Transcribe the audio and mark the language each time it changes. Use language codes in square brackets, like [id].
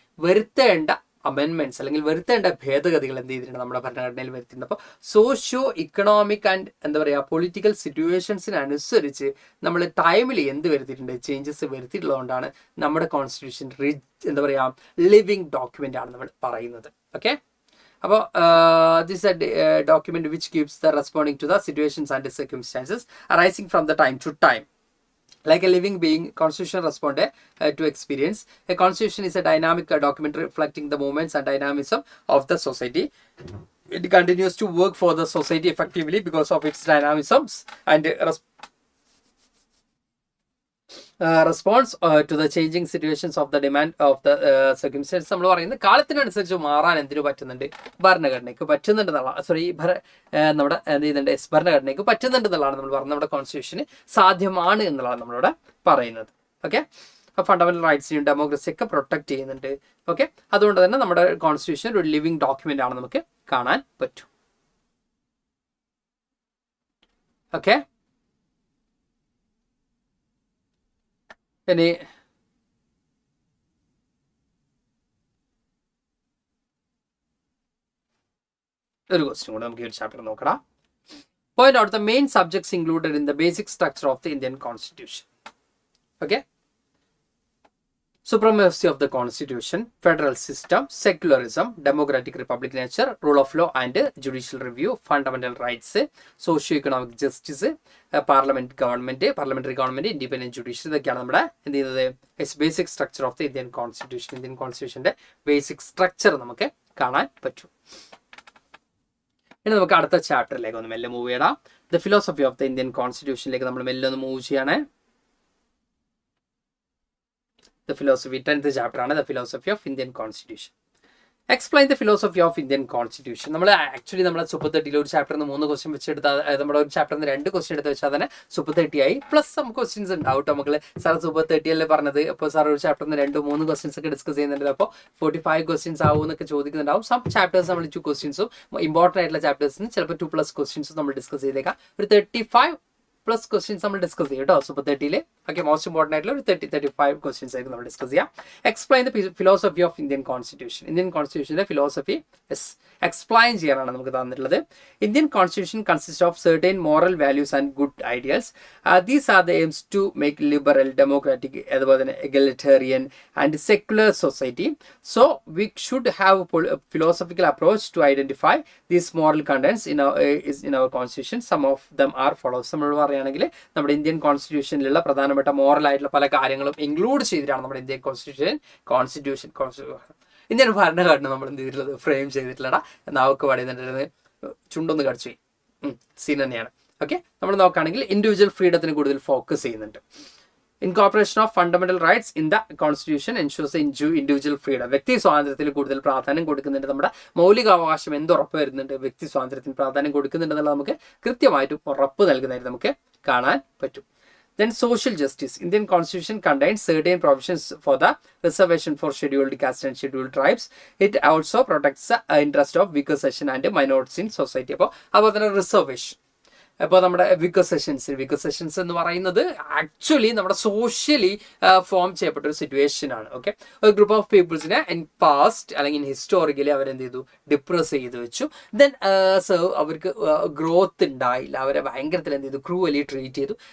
[ml] വരുത്തേണ്ട അമെൻമെന്റ്സ് അല്ലെങ്കിൽ വരുത്തേണ്ട ഭേദഗതികൾ എന്ത് ചെയ്തിട്ടുണ്ട്, നമ്മുടെ ഭരണഘടനയിൽ വരുത്തിയിട്ടുണ്ട്. അപ്പോൾ സോഷ്യോ ഇക്കണോമിക് ആൻഡ് എന്താ പറയുക പൊളിറ്റിക്കൽ സിറ്റുവേഷൻസിനനുസരിച്ച് നമ്മൾ ടൈമിൽ എന്ത് വരുത്തിയിട്ടുണ്ട്, ചേഞ്ചസ് വരുത്തിയിട്ടുള്ളതുകൊണ്ടാണ് നമ്മുടെ കോൺസ്റ്റിറ്റ്യൂഷൻ എന്താ പറയുക ലിവിങ് ഡോക്യുമെന്റ് ആണ് നമ്മൾ പറയുന്നത്. [en] Okay, അപ്പോൾ this is a document which keeps the responding to the situations and the circumstances arising from the time to time. Like a living being, constitution respond to experience. A constitution is a dynamic document reflecting the movements and dynamism of the society. It continues to work for the society effectively because of its dynamisms and response to the changing situations of the demand of the circumstances. [ml] നമ്മൾ പറയുന്നത് കാലത്തിനനുസരിച്ച് മാറാൻ എന്തിനു പറ്റുന്നുണ്ട്, ഭരണഘടനയ്ക്ക് പറ്റുന്നുണ്ടെന്നുള്ള നമ്മുടെ എന്ത് ചെയ്യുന്നുണ്ട്, ഭരണഘടനയ്ക്ക് പറ്റുന്നുണ്ടെന്നുള്ളതാണ് നമ്മൾ പറയുന്നത്. നമ്മുടെ കോൺസ്റ്റിറ്റ്യൂഷന് സാധ്യമാണ് എന്നുള്ളതാണ് നമ്മളിവിടെ പറയുന്നത്. ഓക്കെ, ഫണ്ടമെന്റൽ റൈറ്റ്സിനും ഡെമോക്രസിയൊക്കെ പ്രൊട്ടക്ട് ചെയ്യുന്നുണ്ട്. ഓക്കെ, അതുകൊണ്ട് തന്നെ നമ്മുടെ കോൺസ്റ്റിറ്റ്യൂഷൻ ഒരു ലിവിങ് ഡോക്യുമെന്റ് ആണ്, നമുക്ക് കാണാൻ പറ്റും. ഓക്കെ, ഇനി ഒരു ക്വസ്റ്റ്യൻ കൂടെ നമുക്ക് ഈ ഒരു ചാപ്റ്റർ നോക്കണം. [en] Point out the main subjects included in the basic structure of the Indian constitution. Okay, supremacy of the constitution, federal system, secularism, democratic republic nature, rule of law and judicial review, fundamental rights, socio-economic justice, parliamentary government, independent judiciary. [ml] ഇതൊക്കെയാണ് നമ്മുടെ എന്ത് ചെയ്യുന്നത് [en] Basic structure of the Indian constitution. [ml] Indian കോൺസ്റ്റിറ്റ്യൂഷന്റെ basic structure നമുക്ക് കാണാൻ പറ്റും. ഇനി നമുക്ക് അടുത്ത ചാപ്റ്ററിലേക്ക് ഒന്ന് മെല്ലെ മൂവ് ചെയ്യണം. [en] the philosophy of the Indian കോൺസ്റ്റിറ്റ്യൂഷനിലേക്ക് [ml] നമ്മൾ മെല്ലെ ഒന്ന് മൂവ് ചെയ്യണേ. [en] The philosophy, 10th chapter ആണ് the philosophy of Indian constitution. Explain the philosophy of Indian constitution. [ml] നമ്മൾ ആക്ച്വലി നമ്മുടെ സൂപ്പർ 30 ഒരു ചാപ്റ്ററിന് 3 ക്വസ്റ്റ്യൻ വെച്ചെടുത്താൽ നമ്മുടെ ഒരു ചാപ്റ്ററിന് 2 ക്വസ്റ്റ്യൻ എടുത്ത് വെച്ചാൽ തന്നെ സൂപ്പർ 30 ആയി. പ്ലസ് നമുക്ക് ക്വസ്റ്റ്യൻസ് ഉണ്ടാവും കേട്ടോ. നമുക്ക് സാർ സൂപ്പർ 30 അല്ലേ പറഞ്ഞത്, അപ്പോൾ സാർ ഒരു ചാപ്റ്ററിന് 2-3 ക്വസ്റ്റ്യൻസ് ഒക്കെ ഡിസ്കസ് ചെയ്യുന്നുണ്ട്. അപ്പോൾ 45 ക്വസ്റ്റ്യൻസ് ആവും എന്നൊക്കെ ചോദിക്കുന്നുണ്ടാവും. സം ചാപ്റ്റേഴ്സ് നമ്മൾ 2 ക്വസ്റ്റ്യൻസും ഇമ്പോർട്ടൻ്റ് ആയിട്ടുള്ള ചാപ്റ്റേഴ്സിന് ചിലപ്പോൾ 2+ ക്വസ്റ്റ്യൻസും നമ്മൾ ഡിസ്കസ് ചെയ്തേക്കാം. ഒരു 35+ ക്വസ്റ്റ്യൻസ് നമ്മൾ ഡിസ്കസ് ചെയ്യും കേട്ടോ സൂപ്പർ 30. ഓക്കെ, മോസ്റ്റ് ഇമ്പോർട്ടൻ്റ് ആയിട്ടുള്ള ഒരു 35 ക്വസ്റ്റ്യൻസ് ആയിരിക്കും നമ്മൾ ഡിസ്കസ് ചെയ്യാം. [en] Explain the philosophy of Indian constitution. [ml] Indian കോൺസ്റ്റിറ്റ്യൂഷൻ്റെ philosophy explain ചെയ്യാനാണ് നമുക്ക് തന്നിട്ടുള്ളത്. [en] Indian constitution consist of certain moral values and good ideals. These are the aims to make liberal, democratic, [ml] അതുപോലെ തന്നെ [en] egalitarian and secular society. So we should have a philosophical approach to identify these moral contents in our constitution. Some of them are follows. [ml] നമ്മൾ പറയുകയാണെങ്കിൽ നമ്മുടെ Indian കോൺസ്റ്റിറ്റ്യൂഷനിലുള്ള പ്രധാനപ്പെട്ട moral ആയിട്ടുള്ള പല കാര്യങ്ങളും include ചെയ്തിട്ടാണ് നമ്മുടെ ഇന്ത്യൻ കോൺസ്റ്റിറ്റ്യൂഷൻ ഇന്ത്യൻ ഭരണഘടന നമ്മൾ എന്ത് ചെയ്തിട്ടുള്ളത്, ഫ്രെയിം ചെയ്തിട്ടുള്ളടാ. നാവൊക്കെ പാടിയിട്ടുണ്ടെങ്കിൽ ചുണ്ടൊന്ന് കടിച്ചു സീൻ തന്നെയാണ്. ഓക്കെ, നമ്മൾ നോക്കുകയാണെങ്കിൽ ഇൻഡിവിജ്വൽ ഫ്രീഡത്തിന് കൂടുതൽ ഫോക്കസ് ചെയ്യുന്നുണ്ട്. [en] Incorporation of fundamental rights in the constitution ensures individual freedom. [ml] വ്യക്തി സ്വാതന്ത്ര്യത്തിൽ കൂടുതൽ പ്രാധാന്യം കൊടുക്കുന്നുണ്ട്. നമ്മുടെ മൗലികാവകാശം എന്തുറപ്പ് വരുന്നുണ്ട്, വ്യക്തി സ്വാതന്ത്ര്യത്തിന് പ്രാധാന്യം കൊടുക്കുന്നുണ്ടെന്നുള്ളത് നമുക്ക് കൃത്യമായിട്ട് ഉറപ്പ് നൽകുന്നതായിട്ട് നമുക്ക് കാണാൻ പറ്റും. [en] Then social justice. Indian constitution contains certain provisions for the reservation for scheduled castes and scheduled tribes. It also protects the interest of weaker section and minorities in society. [ml] അപ്പോൾ തന്നെ റിസർവേഷൻ. അപ്പോൾ നമ്മുടെ വിക്കർ സെഷൻസ് എന്ന് പറയുന്നത് actually നമ്മുടെ socially form ചെയ്യപ്പെട്ട ഒരു situation ആണ്. ഓക്കെ, ഒരു ഗ്രൂപ്പ് ഓഫ് പീപ്പിൾസിനെ ഇൻ പാസ്റ്റ് അല്ലെങ്കിൽ ഹിസ്റ്റോറിക്കലി അവരെന്ത് ചെയ്തു, ഡിപ്രസ് ചെയ്ത് വെച്ചു. ദെൻ അവർക്ക് ഗ്രോത്ത് ഉണ്ടായില്ല, അവരെ ഭയങ്കരത്തിൽ എന്ത് ചെയ്തു, ക്രൂവലി ട്രീറ്റ് ചെയ്തു.